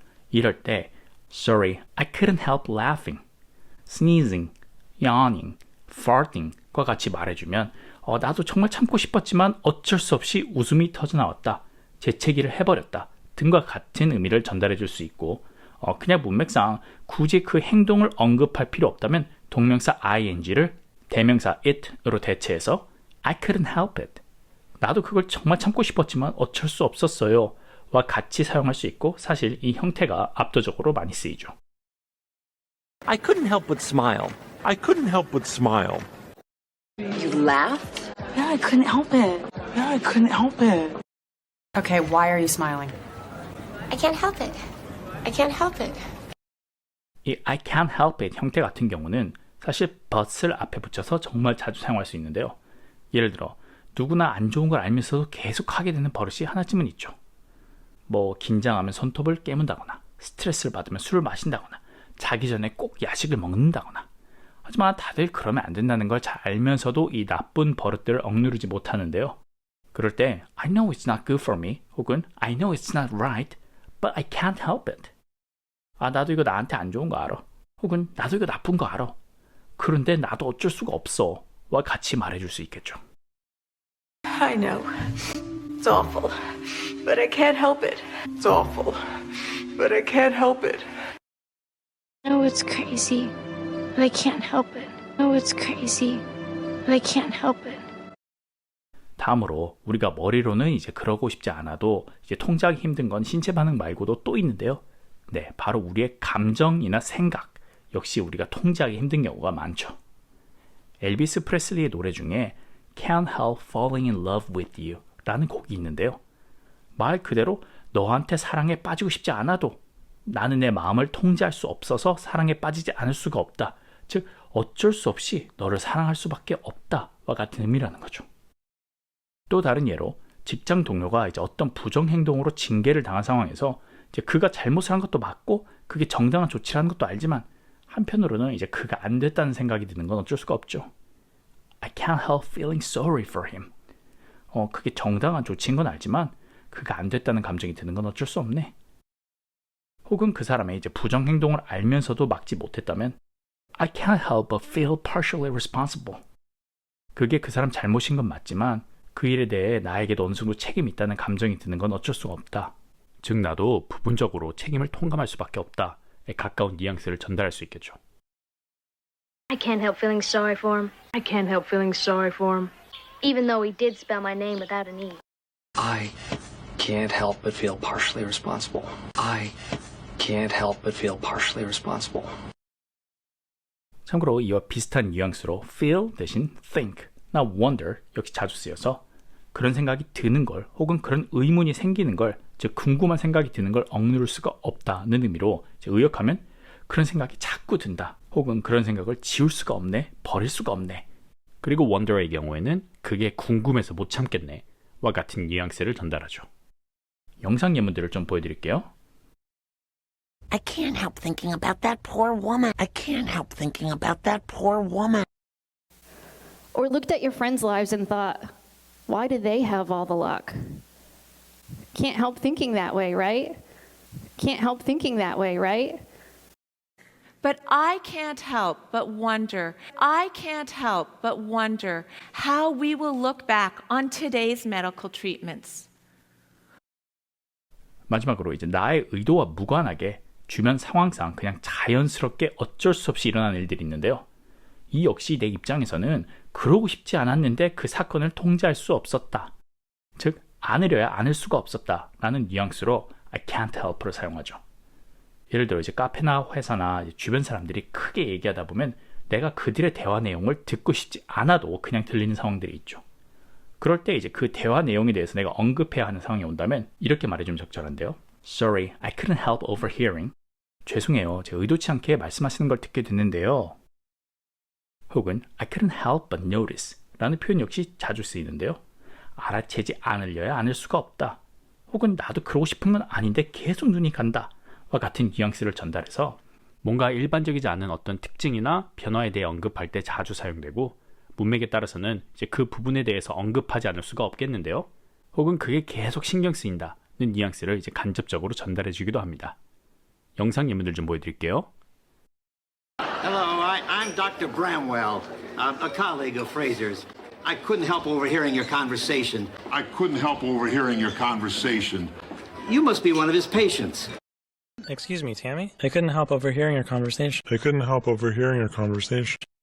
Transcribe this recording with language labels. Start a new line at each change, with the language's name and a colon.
Korean: 이럴 때
English: Sorry, I couldn't help laughing, sneezing, yawning, farting
Korean: 과 같이 말해주면 나도 정말 참고 싶었지만 어쩔 수 없이 웃음이 터져 나왔다, 재채기를 해버렸다 등과 같은 의미를 전달해 줄 수 있고, 그냥 문맥상 굳이 그 행동을 언급할 필요 없다면 동명사 ing를 대명사 it으로 대체해서
English: I couldn't help it,
Korean: 나도 그걸 정말 참고 싶었지만 어쩔 수 없었어요 와 같이 사용할 수 있고, 사실 이 형태가 압도적으로 많이 쓰이죠.
English: I couldn't help but smile. I couldn't help but smile. You laughed? Yeah, I couldn't help it. Yeah, I couldn't help it. Okay, why are you smiling? I can't help it. I can't help it.
Korean: 이
English: I can't help it
Korean: 형태 같은 경우는 사실 but을 앞에 붙여서 정말 자주 사용할 수 있는데요. 예를 들어 누구나 안 좋은 걸 알면서도 계속 하게 되는 버릇이 하나쯤은 있죠. 긴장하면 손톱을 깨문다거나, 스트레스를 받으면 술을 마신다거나, 자기 전에 꼭 야식을 먹는다거나. 하지만 다들 그러면 안 된다는 걸 잘 알면서도 이 나쁜 버릇들을 억누르지 못하는데요. 그럴 때
English: I know it's not good for me 혹은 I know it's not right but I can't help it.
Korean: 나도 이거 나한테 안 좋은 거 알아, 혹은 나도 이거 나쁜 거 알아, 그런데 나도 어쩔 수가 없어 와 같이 말해줄 수 있겠죠.
English: I know. It's awful. But I can't help it. It's awful. But I can't help it. I know it's crazy, but I can't help it. I know it's crazy, but I can't help it.
Korean: 다음으로 우리가 머리로는 이제 그러고 싶지 않아도 이제 통제하기 힘든 건 신체 반응 말고도 또 있는데요. 네, 바로 우리의 감정이나 생각 역시 우리가 통제하기 힘든 경우가 많죠. 엘비스 프레슬리의 노래 중에 Can't Help Falling in Love with You 라는 곡이 있는데요. 말 그대로 너한테 사랑에 빠지고 싶지 않아도 나는 내 마음을 통제할 수 없어서 사랑에 빠지지 않을 수가 없다, 즉 어쩔 수 없이 너를 사랑할 수밖에 없다 와 같은 의미라는 거죠. 또 다른 예로 직장 동료가 이제 어떤 부정 행동으로 징계를 당한 상황에서 이제 그가 잘못을 한 것도 맞고 그게 정당한 조치라는 것도 알지만 한편으로는 이제 그가 안 됐다는 생각이 드는 건 어쩔 수가 없죠.
English: I can't help feeling sorry for him.
Korean: 그게 정당한 조치인 건 알지만 그가 안 됐다는 감정이 드는 건 어쩔 수 없네. 혹은 그 사람의 이제 부정 행동을 알면서도 막지 못했다면
English: I can't help but feel partially responsible.
Korean: 그게 그 사람 잘못인 건 맞지만 그 일에 대해 나에게도 어느 정도 책임이 있다는 감정이 드는 건 어쩔 수가 없다, 즉 나도 부분적으로 책임을 통감할 수밖에 없다에 가까운 뉘앙스를 전달할 수 있겠죠.
English: I can't help feeling sorry for him, I can't help feeling sorry for him. even though he did spell my name without an E. I can't help but feel partially responsible. I can't help but feel partially responsible.
Korean: 참고로 이와 비슷한 뉘앙스로 feel 대신 think, 나 wonder 역시 자주 쓰여서 그런 생각이 드는 걸 혹은 그런 의문이 생기는 걸, 즉 궁금한 생각이 드는 걸 억누를 수가 없다는 의미로 의역하면 그런 생각이 자꾸 든다 혹은 그런 생각을 지울 수가 없네, 버릴 수가 없네, 그리고 wonder의 경우에는 그게 궁금해서 못 참겠네 와 같은 뉘앙스를 전달하죠. 영상 예문들을 좀 보여드릴게요.
English: I can't help thinking about that poor woman. I can't help thinking about that poor woman. Or looked at your friends' lives and thought, why do they have all the luck? Can't help thinking that way, right? Can't help thinking that way, right? But I can't help but wonder, I can't help but wonder how we will look back on today's medical treatments.
Korean: 마지막으로 이제 나의 의도와 무관하게 주변 상황상 그냥 자연스럽게 어쩔 수 없이 일어나는 일들이 있는데요. 이 역시 내 입장에서는 그러고 싶지 않았는데 그 사건을 통제할 수 없었다. 즉, 안으려야 안을 수가 없었다 라는 뉘앙스로
English: I can't help
Korean: 를 사용하죠. 예를 들어 이제 카페나 회사나 주변 사람들이 크게 얘기하다 보면 내가 그들의 대화 내용을 듣고 싶지 않아도 그냥 들리는 상황들이 있죠. 그럴 때 이제 그 대화 내용에 대해서 내가 언급해야 하는 상황이 온다면 이렇게 말해주면 적절한데요.
English: Sorry, I couldn't help overhearing.
Korean: 죄송해요. 제가 의도치 않게 말씀하시는 걸 듣게 됐는데요. 혹은
English: I couldn't help but notice
Korean: 라는 표현 역시 자주 쓰이는데요. 알아채지 않으려야 않을 수가 없다. 혹은 나도 그러고 싶은 건 아닌데 계속 눈이 간다. 와 같은 뉘앙스를 전달해서 뭔가 일반적이지 않은 어떤 특징이나 변화에 대해 언급할 때 자주 사용되고 문맥에 따라서는 이제 그 부분에 대해서 언급하지 않을 수가 없겠는데요. 혹은 그게 계속 신경 쓰인다는 뉘앙스를 이제 간접적으로 전달해 주기도 합니다. 영상 예문들 좀 보여드릴게요.
English: Hello, I'm Dr. Bramwell, a colleague of Fraser's. I couldn't help overhearing your conversation. I couldn't help overhearing your conversation. You must be one of his patients. Excuse me, Tammy? I couldn't help overhearing your conversation. I couldn't help overhearing your conversation.